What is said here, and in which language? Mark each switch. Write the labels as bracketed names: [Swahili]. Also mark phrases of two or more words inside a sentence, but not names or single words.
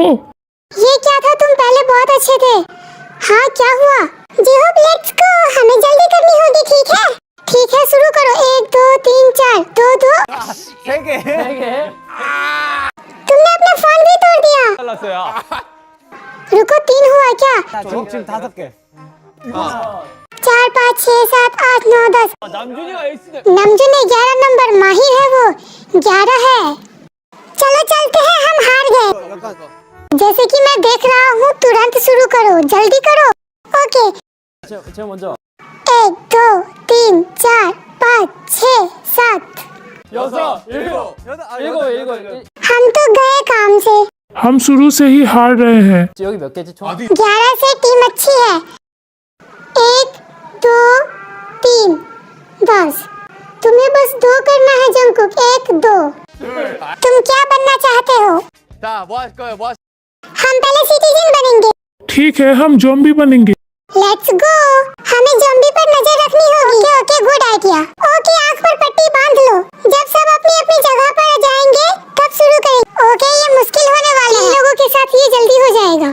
[Hindi] ये क्या था, तुम पहले बहुत अच्छे थे। हाँ, क्या हुआ? जेहोब [English] let's go, [Hindi] हमें जल्दी करनी होगी, ठीक है? ठीक है, शुरू करो। 1 2 3 4। 2-2। तुमने अपना फोन भी तोड़ दिया। रुको, 3 हुआ क्या? [Korean] 지금 5개. [Hindi] 4 5 6 7 8 9 10। [Korean] 남준이가 에이스네. [Hindi] नमजू ने 11 नंबर, माहिर है वो। 11 है। चलो चलते हैं, हम हार गए। जैसे कि मैं देख रहा हूँ, तुरंत शुरू करो, जल्दी करो। ओके। [Korean] 제가 먼저. [Hindi] 1 2 3 4 5 6 7। 6, 7, 8. हम तो गए काम से। हम शुरू से ही हार रहे हैं। [Korean] 여기 몇 개지 총? [Hindi] 11 से टीम अच्छी है। 1 2 3 बस। तुम्हें बस 2 करना है जंकुक। 1 2। तुम क्या बनना चाहते हो? [Korean] 자, 뭐 할 거예요? 뭐 [Hindi] हम पहले सिटीजन बनेंगे। ठीक है, हम ज़ॉम्बी बनेंगे। [English] let's go. [Hindi] हमें ज़ॉम्बी पर नजर रखनी होगी। [English] okay okay, good idea. [Hindi] ओके, आंख पर पट्टी बांध लो। जब सब अपनी अपनी जगह पर आ जाएंगे, तब शुरू करेंगे। ओके, ये मुश्किल होने वाला है। लोगों के साथ ये जल्दी हो जाएगा।